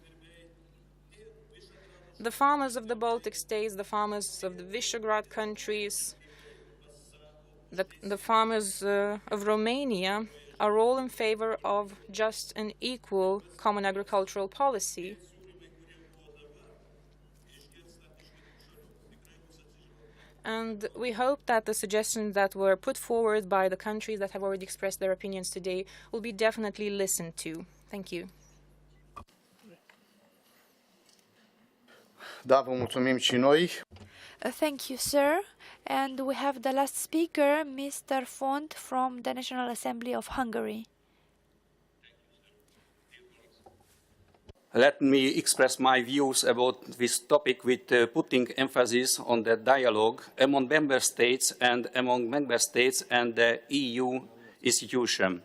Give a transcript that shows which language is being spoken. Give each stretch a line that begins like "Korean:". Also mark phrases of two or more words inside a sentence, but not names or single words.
English: The farmers of the Baltic states, the farmers of the Visegrad countries, the farmers of Romania are all in favor of just and equal common agricultural policy. And we hope that the suggestions that were put forward by the countries that have already expressed their opinions today will be definitely listened to. Thank you.
Romanian: Da, vă mulțumim și noi.
English: Thank you, sir. And we have the last speaker, Mr. Font from the National Assembly of Hungary. Let me express my views about this topic with putting emphasis on the dialogue among member states and the EU institution.